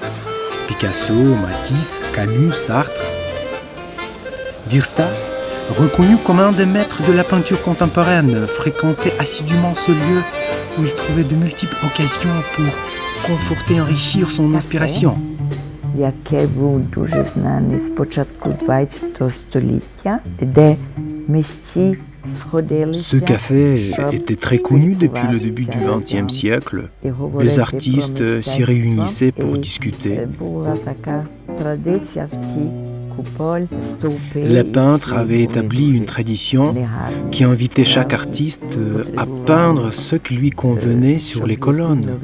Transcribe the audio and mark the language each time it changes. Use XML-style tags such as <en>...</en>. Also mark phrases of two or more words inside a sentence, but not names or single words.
<fr>Picasso, Matisse, Camus, Sartre. Virsta, reconnu comme un des maîtres de la peinture contemporaine, fréquentait assidûment ce lieu où il trouvait de multiples occasions pour conforter et enrichir son inspiration.</fr> <uk>Яке був дуже знаний з початку 20 століття, де митці</uk> <fr>Ce café était très connu depuis le début du XXe siècle. Les artistes s'y réunissaient pour discuter. Les peintres avaient établi une tradition qui invitait chaque artiste à peindre ce qui lui convenait sur les colonnes.</fr>